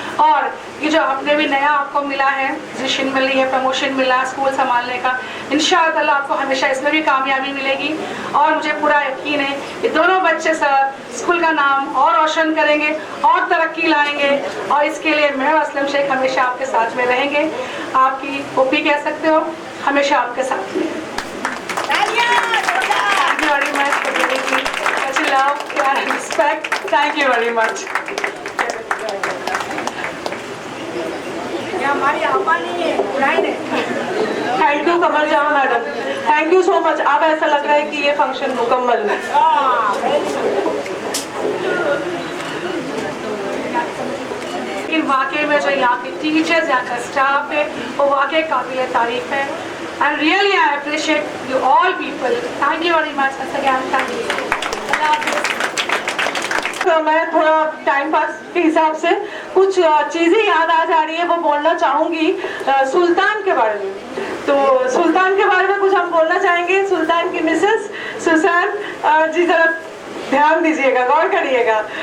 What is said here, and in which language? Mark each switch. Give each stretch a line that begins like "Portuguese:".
Hindi: और ये जो आपने भी नया आपको मिला है, पोजीशन मिली है, प्रमोशन मिला स्कूल संभालने का, इंशाअल्लाह आपको हमेशा इसमें भी कामयाबी मिलेगी। और मुझे पूरा यकीन है कि दोनों बच्चे सर स्कूल का नाम और रोशन करेंगे और तरक्की लाएंगे। और इसके लिए मैं असलम शेख हमेशा आपके साथ में रहेंगे। आपकी पप्पी कह सकते हो, हमेशा आपके साथ में।
English: Thank you very much for giving me such love, care and respect. Thank you very much.
Hindi: ये हमारी आपा नहीं है, ब्राइड है।
English: Thank you Kamal Jahan madam, thank you so much.
Hindi: अब ऐसा लग रहा है कि ये फंक्शन मुकम्मल है। लेकिन वाकई में जो यहाँ के टीचर्स, यहाँ का स्टाफ है, वो वाकई काबिल तारीफ है।
English: And really I appreciate you all people. Thank you very much once again. Thank you.
Hindi: तो मैं थोड़ा टाइम पास के हिसाब से कुछ चीज़ें याद आ जा रही है, वो बोलना चाहूँगी सुल्तान के बारे में। तो सुल्तान के बारे में कुछ हम बोलना चाहेंगे। सुल्तान की मिसेस सुसान जी, जरा ध्यान दीजिएगा, गौर करिएगा।